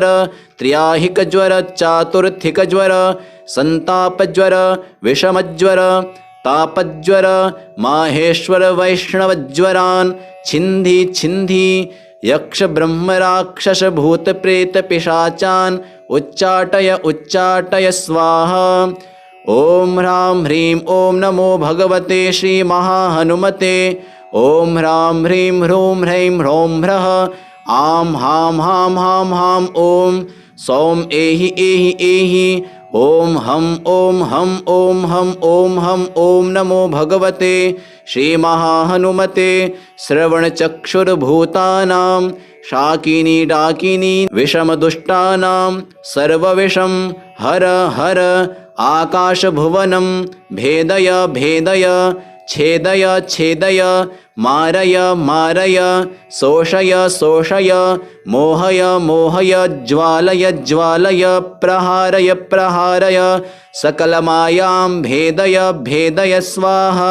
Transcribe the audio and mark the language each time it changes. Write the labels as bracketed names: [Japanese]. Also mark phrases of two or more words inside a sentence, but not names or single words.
[Sanskrit] त्र्याहिकज्वर चातुर्थिकज्वर संतापज्वर विषमज्वर तापज्वर माहेश्वर वैष्णवज्वरान् छिन्धि छिन्धि यक्ष ब्रह्म राक्षस भूत प्रेत पिशाचान् उच्चाटय उच्चाटय स्वाहा। ॐ ह्रां ह्रीं ॐ नमो भगवते श्री महाहनुमते ॐ ह्रां ह्रीं ह्रूं ह्रैं ह्रौं ह्रः आं हां हां हां हां ॐ सौं एहि एहि एहि ॐ हं ॐ हं ॐ हं ॐ हं ॐ नमो भगवते श्रीमहाहनुमते श्रवणचक्षुर्भूतानां शाकिनी डाकिनी विषमदुष्टानां सर्वविषं हर हर आकाशभुवनं भेदय भेदय छेदय छेदय मारय मारय शोषय शोषय मोहय मोहय ज्वालय ज्वालय प्रहारय प्रहारय सकलमायां भेदय भेदय स्वाहा।